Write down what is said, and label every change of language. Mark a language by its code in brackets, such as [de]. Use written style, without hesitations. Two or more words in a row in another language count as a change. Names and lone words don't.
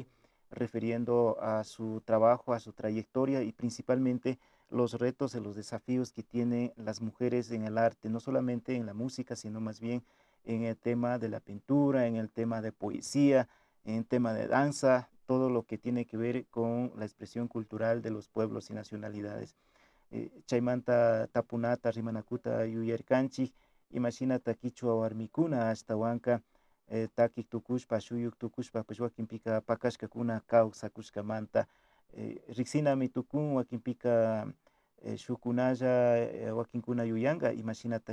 [es] refiriendo a su trabajo, a su trayectoria y principalmente los retos y los desafíos que tienen las mujeres en el arte, no solamente en la música, sino más bien en el tema de la pintura, en el tema de poesía, en el tema de danza, todo lo que tiene que ver con la expresión cultural de los pueblos y nacionalidades. [qu] Chaymanta tapunata rimanakuta yuyarkanchik, imashinata kichwa warmikuna ashtawanka takik tukushpa, shuyuk tukushpa, pues wakinpika pakashkakuna kawsakushkamanta, riksinami tukun wakinpika shukunalla wakinkuna yuyanga, imashinata